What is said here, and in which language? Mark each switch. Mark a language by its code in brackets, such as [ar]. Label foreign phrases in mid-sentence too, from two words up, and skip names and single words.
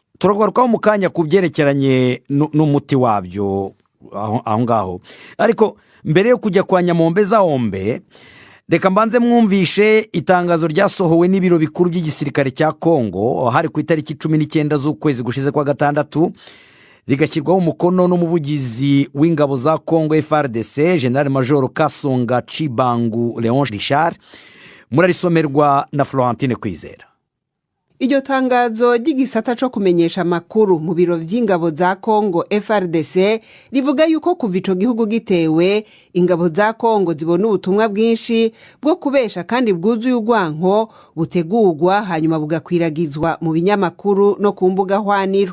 [rn] Turagarukaho mu kanya ku byerekeranye n'umuti wabyo aho ngaho, ariko mbere yo kujya kwa Nyamombe Zahombe, reka mbanze mwumvishe itangazo ryasohowe n'ibiro bikuru by'igisirikare cya Kongo hari ku itariki 19 z'ukwezi gushize kwa gatandatu, rigashyirwaho umukono n'umuvugizi w'ingabo za Kongo FARDC General Major Kasonga Chibangu Leon Richard. Murarisomerwa na Florentine Kwizera. Iryo tangazo ry'igisata cyo kumenyesha amakuru mu biro by'ingabo za Kongo FARDC rivuga yuko kuva ico gihugu gitewe, ingabo za Kongo zibona ubutumwa bwinshi bwo kubesha kandi bwuzuye urwanko butegurwa hanyuma bugakwiragizwa mu binyamakuru no ku mbuga hwaniro.